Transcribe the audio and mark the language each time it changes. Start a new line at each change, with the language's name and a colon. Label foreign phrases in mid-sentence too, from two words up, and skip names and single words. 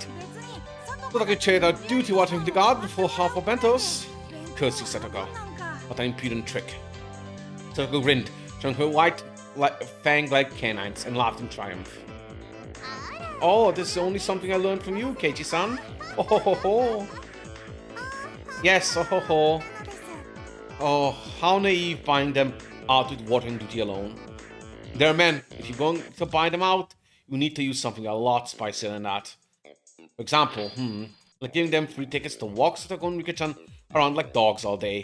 English: Thought I could trade our duty watering the garden for half our bentos. Curse you, Satoko. What an impudent trick. Satoko grinned, showing her white, fang-like canines, and laughed in triumph. Oh, this is only something I learned from you, Keiichi-san. Oh ho ho ho. Yes, oh ho ho. Oh, how naive buying them out with watering duty alone. There, men, if you're going to buy them out, you need to use something a lot spicier than that. For example, like giving them free tickets to walk Satoko and Rika-chan around like dogs all day.